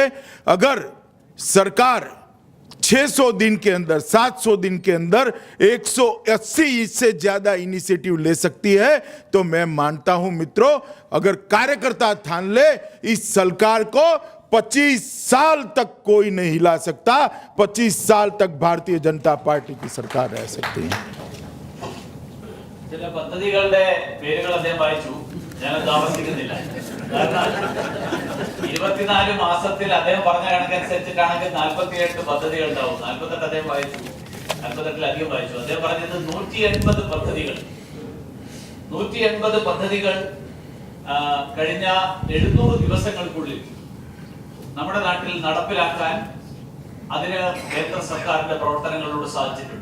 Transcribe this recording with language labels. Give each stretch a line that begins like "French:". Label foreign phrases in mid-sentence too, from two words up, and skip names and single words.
Hindi: अगर सरकार 600 दिन के अंदर, 700 दिन के अंदर 180 से ज्यादा इनिशिएटिव ले सकती है तो मैं मानता हूं मित्रों, अगर कार्यकर्ता ठान ले, इस सरकार को 25 साल तक कोई नहीं हिला सकता. 25 साल तक भारतीय जनता पार्टी की सरकार रह सकती है.
Malayalam: ചില പദ്ധതികളുടെ പേരുകൾ അദ്ദേഹം വായിച്ചു, ഞാനത് ആവർത്തിക്കുന്നില്ല. കാരണം 24 മാസത്തിൽ അദ്ദേഹം പറഞ്ഞ കണക്കനുസരിച്ചിട്ടാണെങ്കിൽ 48 പദ്ധതികൾ ഉണ്ടാവും. 48 അദ്ദേഹം വായിച്ചു, 48-ലധികം വായിച്ചു. അദ്ദേഹം പറഞ്ഞത് 180 പദ്ധതികൾ കഴിഞ്ഞ 700 ദിവസങ്ങൾക്കുള്ളിൽ നമ്മുടെ നാട്ടിൽ നടപ്പിലാക്കാൻ അതിന് കേന്ദ്ര സർക്കാരിന്റെ പ്രവർത്തനങ്ങളോട് സാധിച്ചിട്ടുണ്ട്.